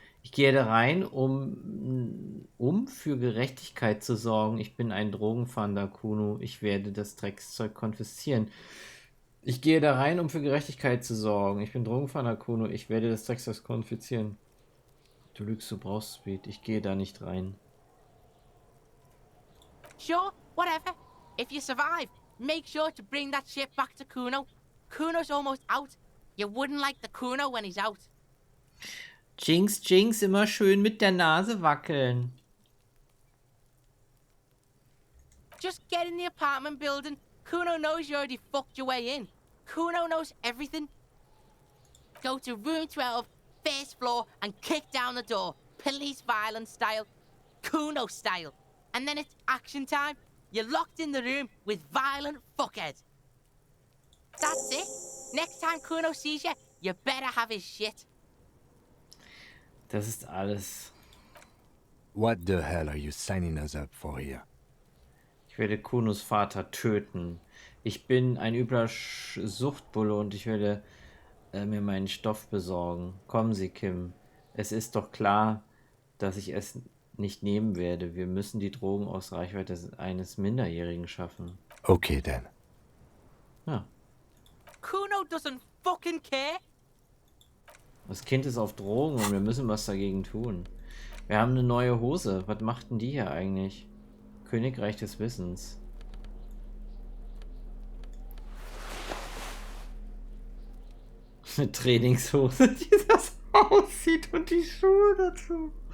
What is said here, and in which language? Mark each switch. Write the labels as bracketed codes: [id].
[de] Ich gehe da rein, um für Gerechtigkeit zu sorgen. Ich bin ein Drogenfahnder, Kuno. Ich werde das Dreckszeug konfiszieren. Ich gehe da rein, um für Gerechtigkeit zu sorgen. Ich bin Drogenfahnder, Kuno. Ich werde das Dreckszeug konfiszieren. Du lügst, du brauchst Speed. Ich gehe da nicht rein. [en] Sure, whatever. If you survive, make sure to bring that shit back to Kuno. Kuno's almost out. You wouldn't like the Kuno when he's out. [de] Jinx, Jinx, immer schön mit der Nase wackeln. [en] Just get in the apartment building. Kuno knows you already fucked your way in. Kuno knows everything. Go to room 12, first floor, and kick down the door. Police violence style. Kuno style. And then it's action time. You're locked in the room with violent fuckhead. That's it. Next time Kuno sees you, you better have his shit. [de] Das ist alles. [en] What the hell are you signing us up for here? [de] Ich werde Kunos Vater töten. Ich bin ein übler Suchtbulle und ich werde mir meinen Stoff besorgen. Kommen Sie, Kim. Es ist doch klar, dass ich es nicht nehmen werde. Wir müssen die Drogen aus Reichweite eines Minderjährigen schaffen. [en] Okay, then. [de] Ja. [en] Kuno doesn't fucking care. [de] Das Kind ist auf Drogen und wir müssen was dagegen tun. Wir haben eine neue Hose. Was macht denn die hier eigentlich? Königreich des Wissens. Eine Trainingshose, die das aussieht und die Schuhe dazu.